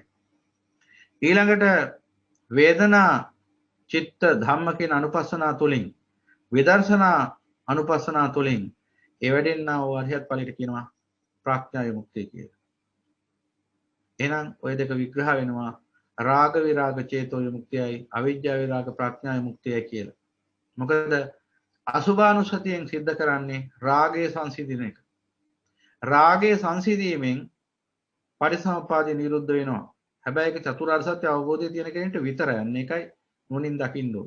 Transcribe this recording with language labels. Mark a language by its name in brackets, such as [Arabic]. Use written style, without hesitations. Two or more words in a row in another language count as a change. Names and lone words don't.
[Sinhala] ඊළඟට වේදනා චිත්ත ධම්ම කියන අනුපස්සනා තුළින් විදර්ශනා අනුපස්සනා තුළින් ඒ වැඩෙන්නා වූ අරිහත් ඵලයට කියනවා ප්‍රඥා විමුක්තිය කියලා. එහෙනම් ওই දෙක විග්‍රහ වෙනවා රාග විරාග චේතෝ විමුක්තියයි අවිජ්ජා විරාග ප්‍රඥා විමුක්තියයි කියලා. මොකද අසුභානුසතියෙන් සිද්ධ කරන්නේ රාගයේ සංසිඳන එක. රාගයේ සංසිඳීමෙන් පටිසමුප්පාදය නිරුද්ධ වෙනවා. හැබැයි ඒක චතුරාර්ය සත්‍ය අවබෝධය තියෙන කෙනෙක්ට විතරයි. අන්න ඒකයි නුවණින් දකින්න ඕනේ.